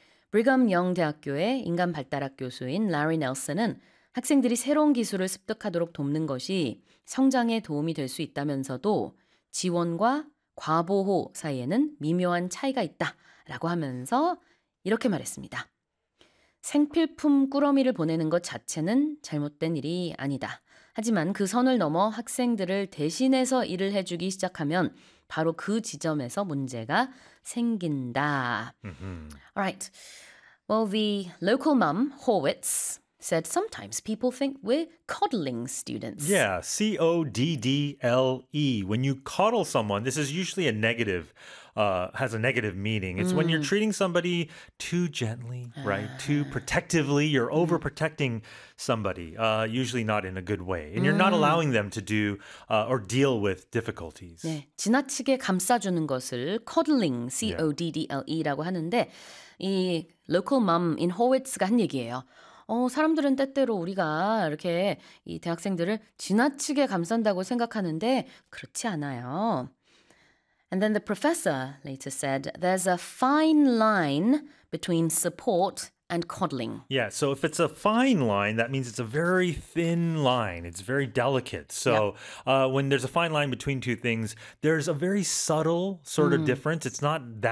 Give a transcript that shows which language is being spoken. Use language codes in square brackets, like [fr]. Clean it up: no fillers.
[ko] Brigham Young 대학교의 인간 발달학 교수인 Larry Nelson은 학생들이 새로운 기술을 습득하도록 돕는 것이 성장에 도움이 될 수 있다면서도 지원과 과보호 사이에는 미묘한 차이가 있다라고 하면서 이렇게 말했습니다. 생필품 꾸러미를 보내는 것 자체는 잘못된 일이 아니다. 하지만 그 선을 넘어 학생들을 대신해서 일을 해주기 시작하면 바로 그 지점에서 문제가 생긴다. [en] Mm-hmm. All right. Well, the local mom, Horwitz, said sometimes people think we're coddling students. Yeah, C-O-D-D-L-E. When you coddle someone, this is usually a negative, has a negative meaning. It's when you're treating somebody too gently, right? Too protectively. You're overprotecting somebody, usually not in a good way. And you're not allowing them to do or deal with difficulties. [ko] 네, 지나치게 감싸주는 것을 coddling, C-O-D-D-L-E라고 하는데 이 local mom in Horwitz가 한 얘기예요. 사람들은 때때로 우리가 이렇게 이 대학생들을 지나치게 감싼다고 생각하는데 그렇지 않아요. [en] And then the professor later said, there's a fine line between support and coddling. Yeah, so if it's a fine line, that means it's a very thin line. It's very delicate. So yep. When there's a fine line between two things, there's a very subtle sort of difference. It's not that noticeable. So it can go either way.